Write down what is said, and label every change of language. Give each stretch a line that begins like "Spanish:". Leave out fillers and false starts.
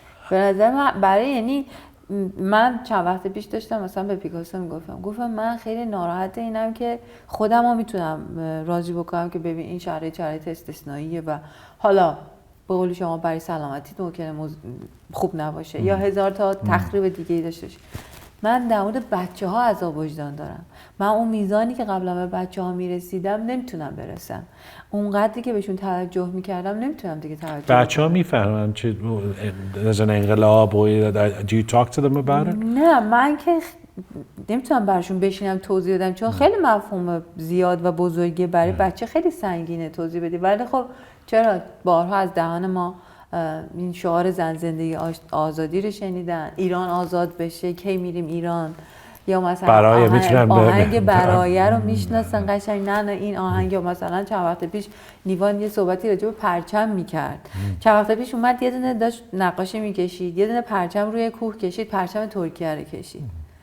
Persian: به نظر من برای یعنی من چند وقت پیش داشتم مثلا به پیکاسو گفتم من خیلی ناراحت اینم که خودم رو میتونم راضی بکنم که ببین این شرایط استثنائیه و حالا به قول شما برای سلامتی ممکنه خوب نباشه یا هزار تا تخریب دیگه ای داشته باشه. من در مورد بچه‌ها عذاب وجدان دارم. من اون میزانی که قبلا به بچه‌ها میرسیدم نمیتونم برسم. اونقدری که بهشون توجه میکردم نمیتونم دیگه توجه. بچه‌ها میفهمن چه از این انقلاب و
English: do you talk to them about it؟
Persian: نه من که نمیتونم براشون بشینم توضیح بدم چون خیلی مفهوم زیاد و بزرگه برای بچه خیلی سنگینه توضیح بدی، ولی خب چرا بارها از دهان ما این شعار زن زندگی آزادی رو شنیدن، ایران آزاد بشه کی میریم ایران، یا مثلا آهنگ برایه رو میشناسن قشنگ، نه این آهنگ، یا مثلا چند وقت پیش نیوان یه صحبتی راجع به پرچم میکرد، چند وقت پیش اومد یه دونه داشت نقاشی میکشید، یه دونه پرچم روی کوه کشید، پرچم ترکیه رو کشید.